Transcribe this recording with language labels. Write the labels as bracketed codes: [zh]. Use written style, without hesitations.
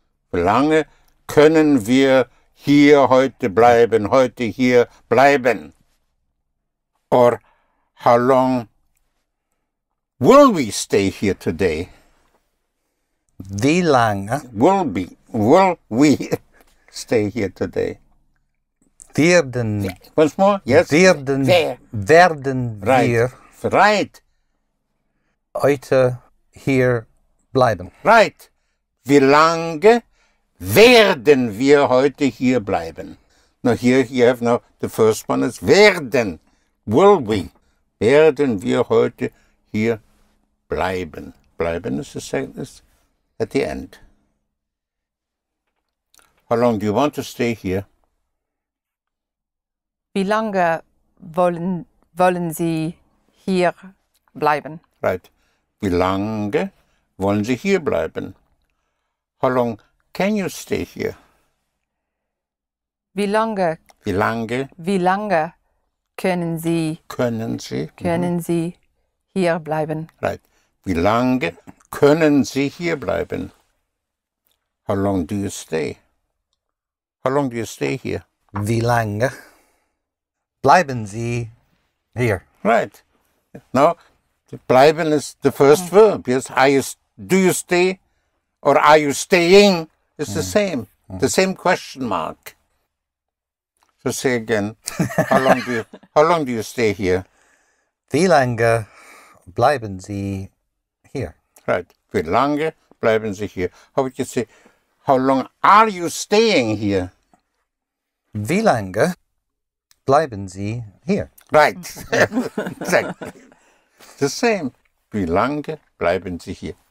[de] Wie lange können wir hier heute bleiben? Heute hier bleiben. [en] Or how long will we stay here today? [de] Wie lange [en] Will we stay here today? [de] werden [en] Once more? Yes? [de] werden [en] Right. [de] wir [en] Right. [de] heute hier bleiben? [en] Right. [de] Wie lange werden wir heute hier bleiben? [en] Now here you have now the first one is werden. Will we? [de] Werden wir heute hier bleiben? [en] Bleiben is the second, is at the end. How long do you want to stay here? [de] Wie lange wollen Sie hier bleiben? [en] Right. [de] Wie lange wollen Sie hier bleiben? [en] How long can you stay here? [de] Wie lange können Sie hier bleiben? [en] Right. [de] Wie lange können Sie hier bleiben? [en] How long do you stay? How long do you stay here? [de] Wie lange bleiben Sie hier? [en] Right. Now, bleiben is the first verb. Yes. Do you stay or are you staying? It's the same. The same question mark. So say again. How long do you stay here? [de] Wie lange bleiben Sie hier? [en] Right. [de] Wie lange bleiben Sie hier? [en] How would you say, how long are you staying here? [de] Wie lange bleiben Sie hier? [en] Right. Exactly. The same. [de] Wie lange bleiben Sie hier?